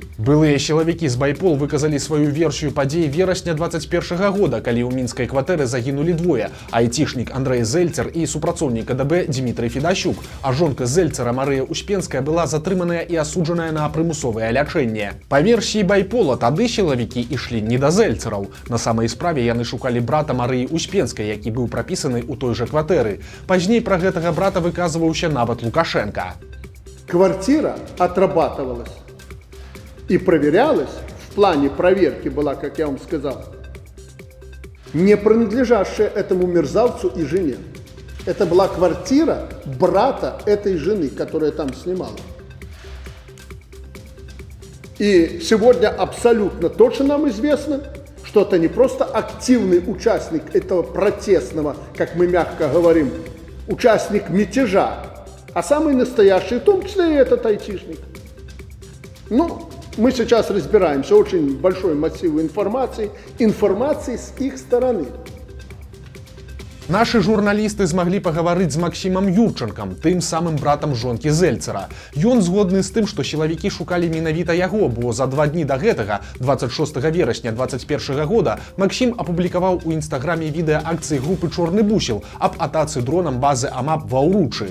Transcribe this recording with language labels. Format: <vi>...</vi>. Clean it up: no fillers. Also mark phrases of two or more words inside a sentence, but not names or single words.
<be>Былыя сілавікі з Байпол выказалі сваю версію падзей верасня 21 года, калі ў мінскай кватэры загінулі двое – айцішнік Андрэй Зэльцер і супрацоўнік КДБ Дмітрый Федасюк, а жонка Зэльцера Марыя Успенская была затрыманая і асуджаная на прымусовае лячэнне. Па версіі Байпола, тады сілавікі ішлі не да Зэльцераў. На самай справе яны шукалі брата Марыі Успенскай, які быў прапісаны ў той жа кватэры. Пазней пра гэтага брата выказваўся нават Лукашенко.</be> <ru>Квартира отрабатывалась и проверялась, в плане проверки была, как я вам сказал, не принадлежащая этому мерзавцу и жене. Это была квартира брата этой жены, которая там снимала. И сегодня абсолютно точно нам известно, что это не просто активный участник этого протестного, как мы мягко говорим, участник мятежа, а самый настоящий, в том числе и этот айтишник. Ну, мы сейчас разбираемся, очень большой массив информации с их стороны.</ru> <be>Нашы журналісты змаглі пагаварыць з Максімам Юрчанкам, тым самым братам жонкі Зэльцера. Ён згодны з тым, што сілавікі шукалі менавіта яго, бо за 2 дні да гэтага, 26 верасня 2021 года, Максім апублікаваў у інстаграме відэа акцыі групы «Чорны бусел» аб атацы дронам базы АМАП ва Ўручы.</be>